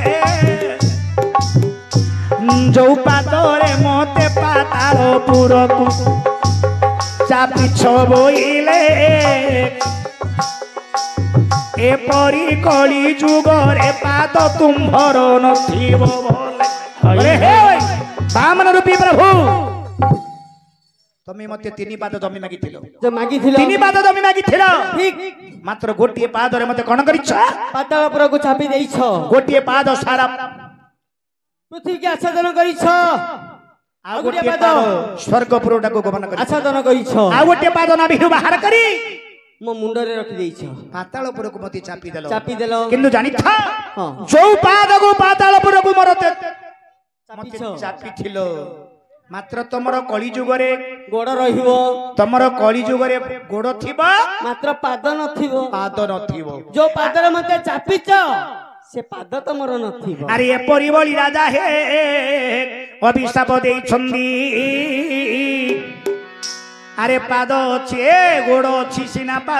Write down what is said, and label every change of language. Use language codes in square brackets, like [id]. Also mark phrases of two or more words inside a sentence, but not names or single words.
[or] ଯୋ ପାଦରେ ମତେ ପାତାଳପୁରକୁ ଚାପି ଛବୋଇଲେ ଏପରି କଳି ଯୁଗରେ ପାଦ ତୁମ୍ଭର ନଥିବ ବୋଲେ ଅରେ ହେ ବାମନ ରୂପୀ ପ୍ରଭୁ ତମେ ମତେ 3 ପାଦ ଜମି ମାଗିଥିଲ 3 ପାଦ ଜମି ମାଗିଥିଲ 3 पाद जमी मागिथिलो ठीक ମାତ୍ର ଗୋଟେ ପାଦରେ ମତେ କଣ କରିଛ ପାତାଳପୁରକୁ ଚାପି ଦେଇଛ ଗୋଟେ ପାଦ ସାରା ପୃଥିବୀକୁ ଆଚ୍ଛାଦନ କରିଛ ଆ ଗୋଟେ ପାଦ ସ୍ୱର୍ଗପୁରକୁ ଗମନ କରିଛ ଆଚ୍ଛାଦନ କରିଛ ଆ ଗୋଟେ ପାଦ ନାଭିରୁ ବାହାର କରି ମୋ ମୁଣ୍ଡରେ ରଖି ଦେଇଛ ପାତାଳପୁରକୁ ମତେ ଚାପି देलो କିନ୍ତୁ ଜାଣିଛ ଯୋ ପାଦକୁ ପାତାଳପୁରକୁ ମତେ ଚାପିଥିଲ ମାତ୍ର ତମର କଳି ଯୁଗରେ ଗୋଡ଼ ରହିବ ତମର କଳି ଯୁଗରେ ଗୋଡ଼ ଥିବ ମାତ୍ର ପାଦ नथिबो ଯୋ ପାଦରେ ମତେ ଚାପିଛ ସେ ପାଦ ତମର ନଥିବ ଅରେ ଏ ପରିବଳି ରାଜା ହେ ଅଭିଶାପ ଦେଇ ଛନ୍ଦି ଅରେ ପାଦ ଛେ ଗୋଡ଼ ଛି ସିନା ପାଦ